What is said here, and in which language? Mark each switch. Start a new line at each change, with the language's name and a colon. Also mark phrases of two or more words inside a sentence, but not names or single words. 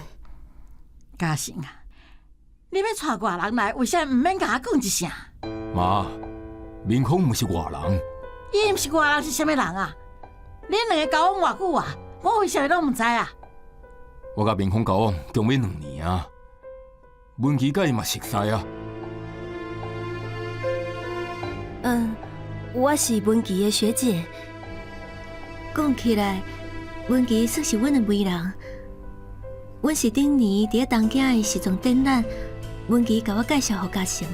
Min Nan Chinese: 嘉诚啊，你要带外人来，为啥毋免甲我讲一声？妈，明峰毋是外人。伊毋是外人是啥物人啊？恁两个交往偌久啊？我为啥拢毋知啊？我甲明峰交往共要2年啊，文琪甲伊嘛熟悉啊。我是文琪的学姐。讲起来，文琪算是阮的媒人。阮是顶年伫东京的时装展览，文琪甲我介绍互嘉诚的。